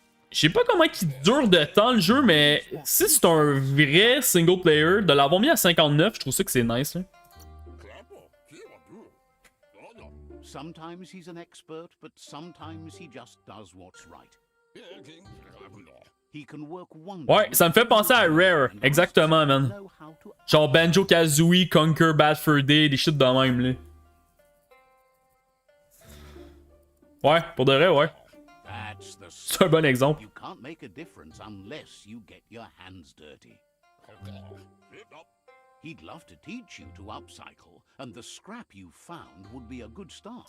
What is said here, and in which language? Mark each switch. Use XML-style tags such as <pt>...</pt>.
<fr>Je sais pas comment il dure de temps le jeu, mais si c'est un vrai single player, de l'avoir mis à 59, je trouve ça que c'est nice, là.</fr> <en>Sometimes he's an expert, but sometimes he just does what's right. He can work wonders.</en> <fr>Ouais, ça me fait penser à Rare, exactement, man. Genre Banjo-Kazooie, Conquer Bad Fur Day, des shit de même, là. Ouais, pour de vrai, ouais. C'est un bon exemple.</fr> <en>You can't make a difference unless you get your hands dirty. He'd love to teach you to upcycle, and the scrap you found would be a good start.</en>